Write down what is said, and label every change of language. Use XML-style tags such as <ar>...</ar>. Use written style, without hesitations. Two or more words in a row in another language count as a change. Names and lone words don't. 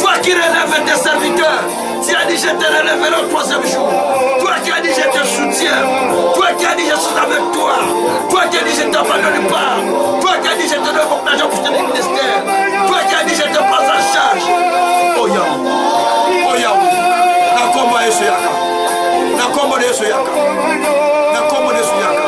<fr>Toi qui relèves tes serviteurs. Tu as dit, je te relèverai au troisième jour. Toi qui as dit, je te soutiens. Toi qui as dit, je suis avec toi. Toi qui as dit, je ne t'abandonne pas. Toi qui as dit, je te donne mon argent pour te donner le ministère. Toi qui as dit, je te prends en charge. Oh Yahweh. Oh Yahweh.</fr> <ln>Nakomba Yesu yaka. Nakomba Yesu yaka. Nakomba Yesu yaka.</ln>